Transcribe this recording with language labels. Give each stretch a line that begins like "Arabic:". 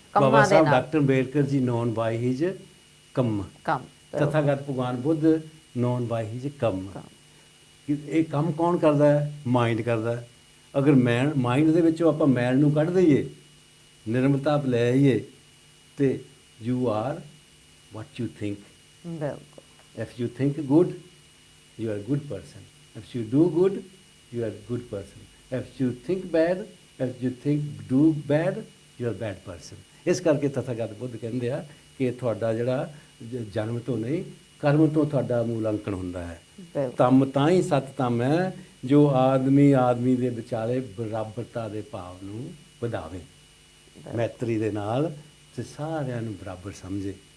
Punjabi: ਬਾਬਾ ਸਾਹਿਬ doctor Ambedkar ji
English: known by his
Punjabi: ਕੰਮ, ਤਥਾਗਤ ਭਗਵਾਨ ਬੁੱਧ non ਬਾਈ his ਕੰਮ। ਇਹ ਕੰਮ ਕੌਣ ਕਰਦਾ ਹੈ? ਮਾਈਂਡ ਕਰਦਾ ਹੈ। ਅਗਰ ਮਾਈਂਡ ਦੇ ਵਿੱਚੋਂ ਆਪਾਂ ਮੈਲ ਨੂੰ ਕੱਢ ਦਈਏ, ਨਿਰਮਲਤਾ ਲੈ ਆਈਏ, ਤੇ
English: You are what you think. If you think good, you are a good person. If you do good, you are a good person. If you think bad, if you do bad, you are a bad person.
Punjabi: ਇਸ ਕਰਕੇ ਤਥਾਗਤ ਬੁੱਧ ਕਹਿੰਦੇ ਆ ਕਿ ਤੁਹਾਡਾ ਜਿਹੜਾ ਜਨਮ ਤੋਂ ਨਹੀਂ, ਕਰਮ ਤੋਂ ਤੁਹਾਡਾ ਮੂਲਾਂਕਣ ਹੁੰਦਾ ਹੈ। ਧੰਮ ਤਾਂ ਹੀ ਸਤ ਧੰਮ ਹੈ ਜੋ ਆਦਮੀ ਦੇ ਵਿਚਾਲੇ ਬਰਾਬਰਤਾ ਦੇ ਭਾਵ ਨੂੰ ਵਧਾਵੇ, ਮੈਤਰੀ ਦੇ ਨਾਲ, ਤੇ ਸਾਰਿਆਂ ਨੂੰ ਬਰਾਬਰ ਸਮਝੇ।